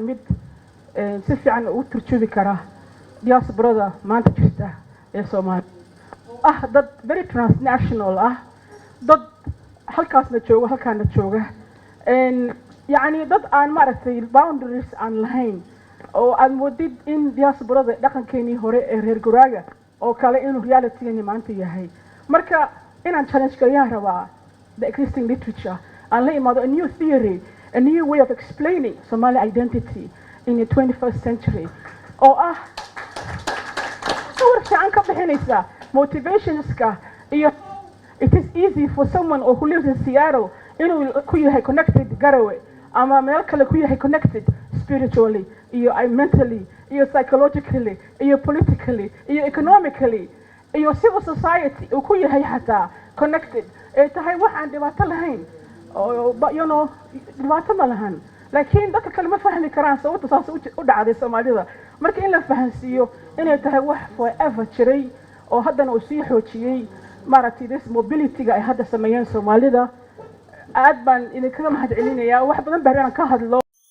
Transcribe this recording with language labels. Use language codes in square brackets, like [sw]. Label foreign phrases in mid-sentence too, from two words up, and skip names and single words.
[so] mid si fiican u turjubi kara diasporada maanta jirta ee Soomaaliya dad [en] very transnational [so] dad halkaasna jooga halkaana jooga yani dad aan maaragtay boundaries aan lahayn oo aan moodid in diasporada dhaqankeennii hore ee reer guraaga oo kale inuu realitygeeni maanta yahay marka inaan challenge galayaan rabaa [en] the existing literature and [so] la imaado [en] a new theory a new way of explaining Somali identity in the 21st century [so] oo sawir fiican ka bixinaysa motivationska iyo [en] it is easy for someone who lives in Seattle [so] inuu ku yahay connected Garowe ama meel kale ku yahay [en] connected spiritually [so] iyo mentally iyo psychologically iyo politically iyo economically iyo civil society uu ku yahay xataa connected ee tahay waxaan dhibaato lahayn oo dhibaato ma lahan laakiin dadka kale ma fahmi karaan sababta saas u dhacday Soomaalida marka in la fahansiiyo inay tahay wax forever jiray oo haddana uu sii xoojiyay maaragtay [en] this mobility-ga [so] ay hadda sameeyeen Soomaalida aad baan idinkaga mahadcelinayaa wax badan baan ka hadlo